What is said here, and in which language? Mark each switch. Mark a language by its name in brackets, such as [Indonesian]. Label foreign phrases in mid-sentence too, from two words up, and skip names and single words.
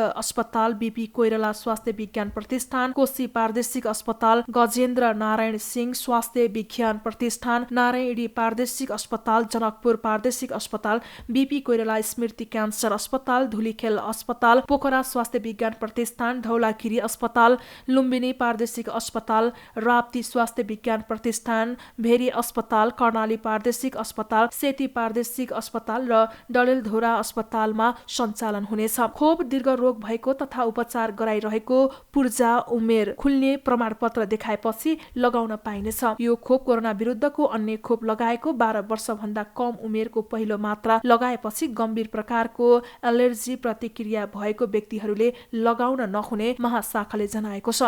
[Nepali] अस्पताल, बीपी कोइराला स्वास्थ्य विज्ञान प्रतिष्ठान, कोशी प्रादेशिक अस्पताल, गजेन्द्र नारायण सिंह स्वास्थ्य विज्ञान प्रतिष्ठान, नारायणी प्रादेशिक अस्पताल, जनकपुर प्रादेशिक अस्पताल, बीपी कोइराला स्मृति क्यान्सर अस्पताल, धुलीखेल अस्पताल, पोखरा स्वास्थ्य विज्ञान प्रतिष्ठान, धौलागिरी अस्पताल, लुम्बिनी प्रादेशिक अस्पताल, राप्ती स्वास्थ्य विज्ञान प्रतिष्ठान, भेरी अस्पताल, कर्णाली प्रादेशिक अस्पताल, सेती प्रादेशिक अस्पताल र डडेलधुरा अस्पतालमा सञ्चालन हुनेछ। खोप दीर्घ रोग भएको तथा उपचार गराइरहेको पूर्जा उमेर खुल्ने प्रमाणपत्र देखाएपछि लगाउन पाइनेछ। यो खोप कोरोना विरुद्धको अन्य खोप लगाएको 12 वर्षभन्दा कम उमेरको पहिलो मात्रा लगाएपछि गम्भीर प्रकारको एलर्जी प्रतिक्रिया भएको व्यक्तिहरूले लगाउन नहुने महाशाखाले जनाएको छ।